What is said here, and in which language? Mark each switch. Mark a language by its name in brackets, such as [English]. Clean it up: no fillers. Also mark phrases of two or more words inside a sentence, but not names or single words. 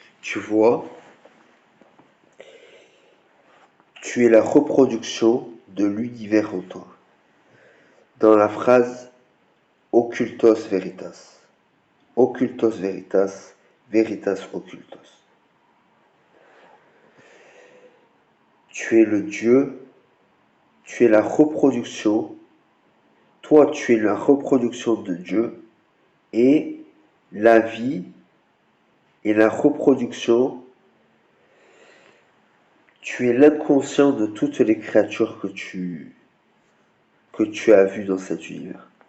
[French] Tu vois, tu es la reproduction de l'univers en toi. Dans la phrase [Latin] occultos veritas. Occultos veritas, veritas occultos. [French] Tu es le Dieu, tu es la reproduction, toi tu es la reproduction de Dieu, et la vie est la reproduction, tu es l'inconscient de toutes les créatures que tu as vues dans cet univers.